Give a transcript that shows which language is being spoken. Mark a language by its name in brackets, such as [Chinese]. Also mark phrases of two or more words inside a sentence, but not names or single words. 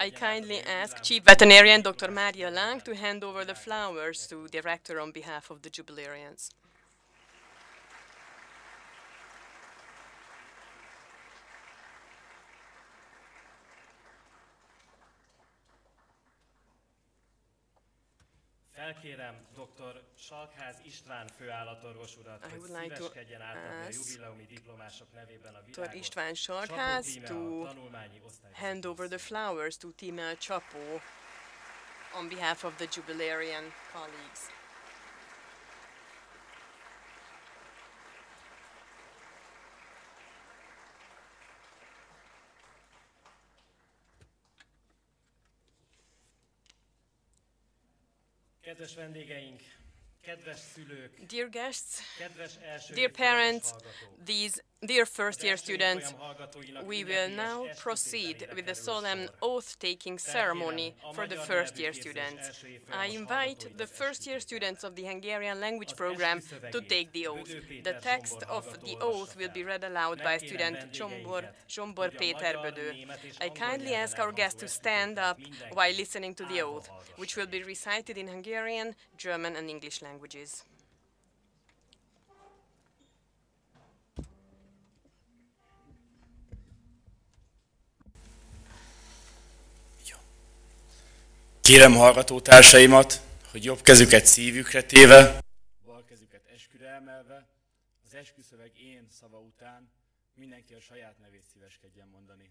[English] I kindly ask Chief Veterinarian Dr. Mária Láng to hand over the flowers to the rector on behalf of the jubilarians. [Hungarian] Felkérem dr. Salkház István főállatorvos urat, hogy szíveskedjen átadni a jubileumi diplomások nevében a Dr. virágot. [English] István Salkház to hand over the flowers to Tímea Csapó on behalf of the jubilarian colleagues. [Hungarian] Kedves vendégeink, kedves szülők, [English] dear guests, [Hungarian] kedves első [English] dear parents, [Hungarian] hallgatók. [English] dear first-year students, we will now proceed with the solemn oath-taking ceremony for the first-year students. I invite the first-year students of the Hungarian language program to take the oath. The text of the oath will be read aloud by student Zsombor Péter Bödő. I kindly ask our guests to stand up while listening to the oath, which will be recited in Hungarian, German and English languages. [Hungarian] Kérem hallgatótársaimat, hogy jobb kezüket szívükre téve, bal kezüket esküre emelve, az esküszöveg én szava után Mindenki a saját nevét szíveskedjen mondani.